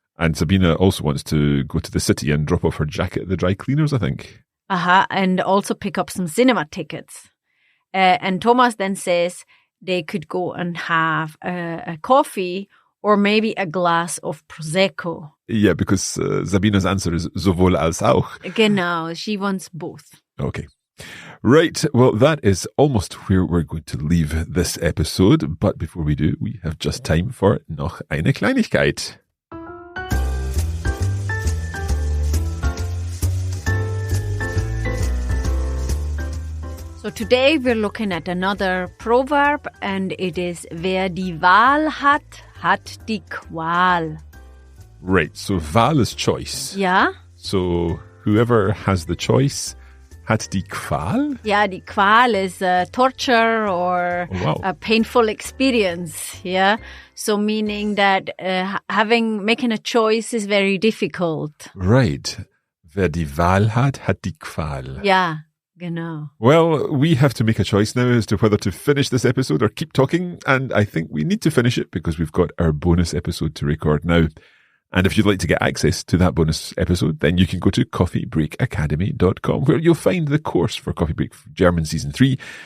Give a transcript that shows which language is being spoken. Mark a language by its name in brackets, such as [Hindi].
[English] And Sabina also wants to go to the city and drop off her jacket at the dry cleaners, I think. And also pick up some cinema tickets. And Thomas then says they could go and have a coffee or maybe a glass of Prosecco. Yeah, because Sabina's answer is [German] sowohl als auch. [English] Genau, she wants both. Okay. Right, well, that is almost where we're going to leave this episode. But before we do, we have just time for [German] noch eine Kleinigkeit. [English] So today we're looking at another proverb and it is [German] wer die Wahl hat, hat die Qual. [English] Right, so Wahl is choice. [German] Ja? [English] So whoever has the choice [German] hat die Qual? [English] Yeah, die Qual is torture or a painful experience. Yeah, so meaning that making a choice is very difficult. Right. [German] Wer die Wahl hat, hat die Qual. Ja, genau. [English] Well, we have to make a choice now as to whether to finish this episode or keep talking, and I think we need to finish it because we've got our bonus episode to record now. And if you'd like to get access to that bonus episode, then you can go to coffeebreakacademy.com, where you'll find the course for Coffee Break German Season 3.